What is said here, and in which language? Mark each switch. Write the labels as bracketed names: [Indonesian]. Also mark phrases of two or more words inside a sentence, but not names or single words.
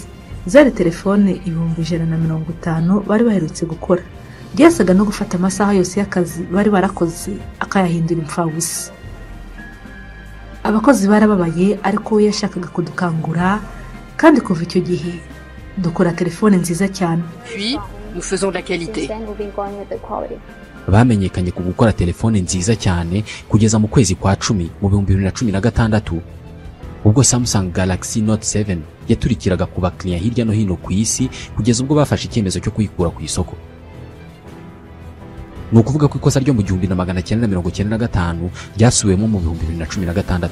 [Kinyarwanda] Zari telefone 150 bari baherutse gukora. Byasaga no gufata amasaha yose y'akazi bari barakoze akayahindura impfabusa. Abakozi barababaye, ariko we yashakaga kudukangura, kandi kuva icyo gihe dukora telefone nziza cyane. [French] Puis nous faisons de la qualité. [Kinyarwanda] Bamenyekanye ku gukora telefone nziza cyane kugeza mu kwezi kwa 10 mu 2016, ubwo Samsung Galaxy Note 7 yaturikiraga ku bakiriya hirya no hino ku isi, kugeza ubwo bafashe icyemezo cyo kuyikura ku isoko. Ni ukuvuga ko ikosa ryo mu 1995 ryasubiwemo mu 2016.